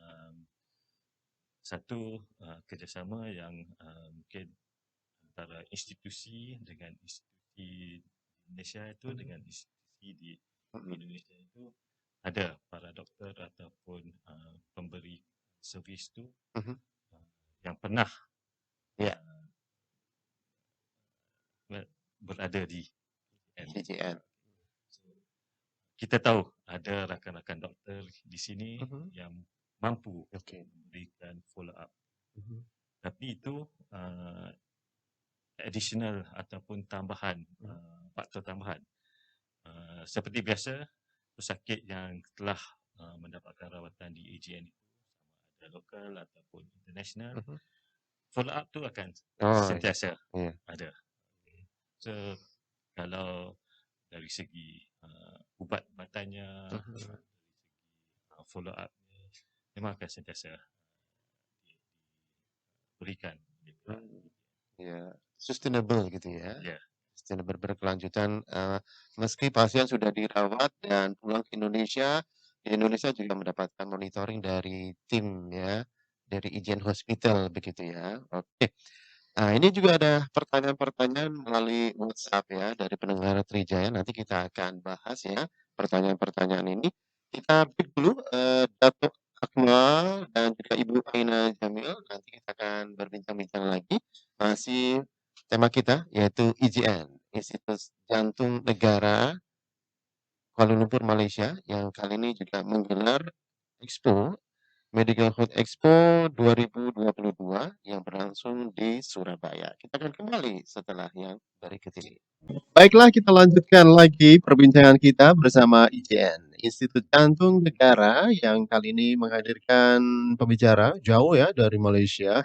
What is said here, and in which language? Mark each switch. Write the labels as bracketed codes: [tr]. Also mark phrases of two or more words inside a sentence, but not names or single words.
[ms] Satu kerjasama yang mungkin antara institusi dengan institusi di Malaysia itu dengan institusi di Indonesia itu ada para doktor ataupun pemberi servis itu yang pernah berada di IGN. Kita tahu ada rakan-rakan doktor di sini yang mampu memberikan [en] follow up. [ms] Tapi itu additional ataupun tambahan, faktor tambahan. Seperti biasa, pesakit yang telah mendapatkan rawatan di AGN itu, sama ada lokal ataupun international, [en] follow up [ms] tu akan sentiasa ada. So, kalau dari segi ubat-ubatannya, dari segi [en] follow up, [ms] memang akan sentiasa diberikan. [id] Ya, sustainable gitu ya. Ya. Sustainable berkelanjutan meski pasien sudah dirawat dan pulang ke Indonesia, di Indonesia juga mendapatkan monitoring dari tim ya, dari IGN Hospital begitu ya. Oke. Nah, ini juga ada pertanyaan-pertanyaan melalui WhatsApp ya dari pendengar Trijaya. Nanti kita akan bahas ya pertanyaan-pertanyaan ini. Kita break dulu Datuk Akmal dan juga Ibu Aina Jamil. Nanti kita akan berbincang-bincang lagi. Masih tema kita yaitu IJN, Institut Jantung Negara Kuala Lumpur, Malaysia, yang kali ini juga menggelar Expo Medical Health Expo 2022 yang berlangsung di Surabaya. Kita akan kembali setelah yang berikut ini. Baiklah, kita lanjutkan lagi perbincangan kita bersama IJN, Institut Jantung Negara, yang kali ini menghadirkan pembicara jauh ya dari Malaysia.